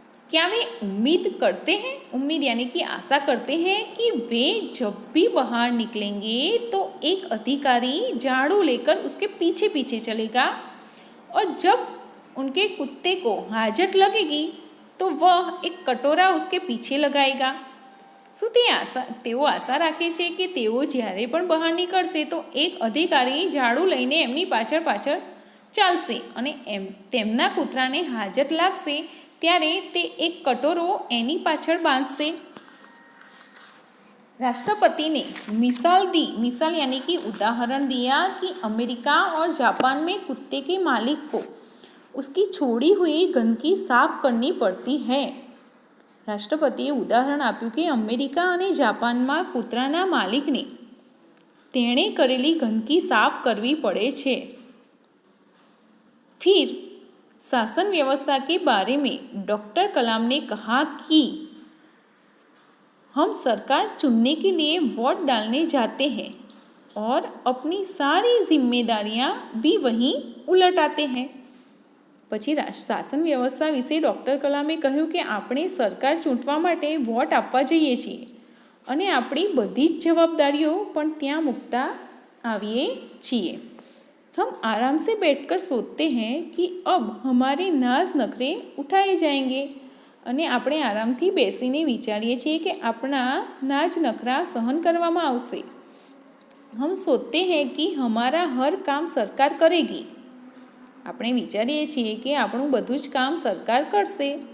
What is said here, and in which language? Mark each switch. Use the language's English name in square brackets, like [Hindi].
[Hindi] क्या वे उम्मीद करते हैं, उम्मीद यानी कि आशा करते हैं कि वे जब भी बाहर निकलेंगे तो एक अधिकारी झाड़ू लेकर उसके पीछे पीछे चलेगा और जब उनके कुत्ते को हाजत लगेगी तो वह एक कटोरा उसके पीछे लगाएगा? [Gujarati] શું તેઓ આશા રાખે છે કે તેઓ જ્યારે પણ બહાર નીકળશે તો એક અધિકારી ઝાડુ લઈને એમની પાછળ ચાલશે અને તેમના કૂતરાને હાજત લાગશે ત્યારે તે એક કટોરો એની પાછળ बांधશે। [Hindi] राष्ट्रपति ने मिसाल यानी कि उदाहरण दिया कि अमेरिका और जापान में कुत्ते के मालिक को उसकी छोड़ी हुई गंदगी साफ करनी पड़ती है। [Gujarati] राष्ट्रपतिए उदाहरण आप्યું કે અમેરિકા અને જાપાનમાં કૂતરાના માલિકને તેણે કરેલી ગંદકી સાફ કરવી પડે છે। [Hindi] फिर शासन व्यवस्था के बारे में डॉक्टर कलाम ने कहा कि हम सरकार चुनने के लिए वोट डालने जाते हैं और अपनी सारी जिम्मेदारियां भी वहीं उलटाते हैं। [Gujarati] પછી શાસન વ્યવસ્થા વિશે ડૉક્ટર કલામે કહ્યું કે આપણે સરકાર ચૂંટવા માટે વોટ આપવા જઈએ છીએ અને આપણી બધી જ જવાબદારીઓ પણ ત્યાં મૂકતા આવીએ છીએ। [Hindi] हम आराम से बैठकर सोचते हैं कि अब हमारे नाज नखरे उठाए जाएंगे [Gujarati] અને આપણે આરામથી બેસીને વિચારીએ છીએ કે આપણા નાજ નખરા સહન કરવામાં આવશે। [Hindi] हम सोचते हैं कि हमारा हर काम सरकार करेगी। [Gujarati] આપણે વિચારીએ છીએ કે આપણું બધું જ કામ સરકાર કરશે।